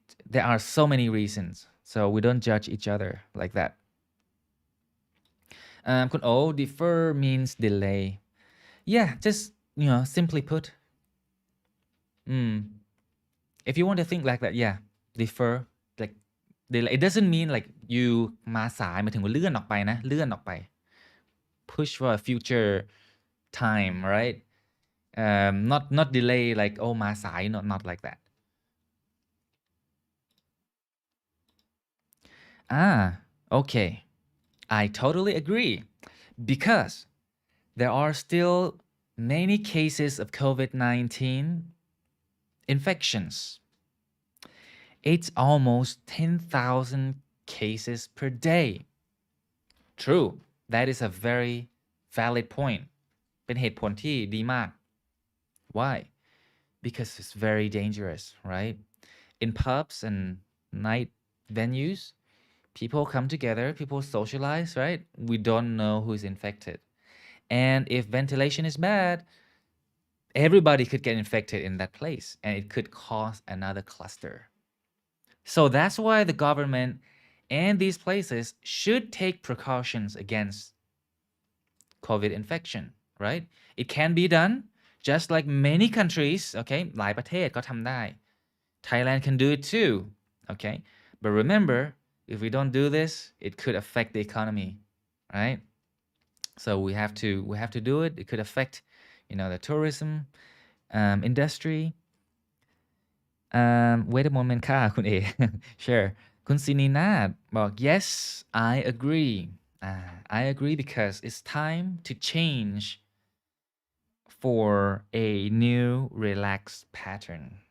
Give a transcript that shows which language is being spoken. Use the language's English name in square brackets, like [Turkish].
[English] There are so many reasons. So we don't judge each other like that. คุณโอ defer means delay. Yeah, just, simply put. If you want to think like that, yeah, defer, like delay. It doesn't mean like you [Thai] มาสายหมายถึงว่าเลื่อนออกไปนะ เลื่อนออกไป. [English] Push for a future time, right? Not delay like oh [Thai] มาสาย [English] not like that. Okay. I totally agree because there are still many cases of COVID-19 infections. It's almost 10,000 cases per day. True. That is a very valid point. [Thai] เป็นเหตุผลที่ดีมาก [English] Why? Because it's very dangerous, right? In pubs and night venues, people come together, people socialize, right? We don't know who's infected. And if ventilation is bad, everybody could get infected in that place and it could cause another cluster. So that's why the government and these places should take precautions against COVID infection, right? It can be done just like many countries, okay? [Thai] หลายประเทศก็ทำได้ [English] Thailand can do it too, okay? But remember, if we don't do this, it could affect the economy, right? So we have to do it. It could affect, the tourism industry. Wait a moment [Thai] ค่ะคุณเอ [English] Sure คุณซินีนาถบอก yes I agree I agree because it's time to change for a new relaxed pattern.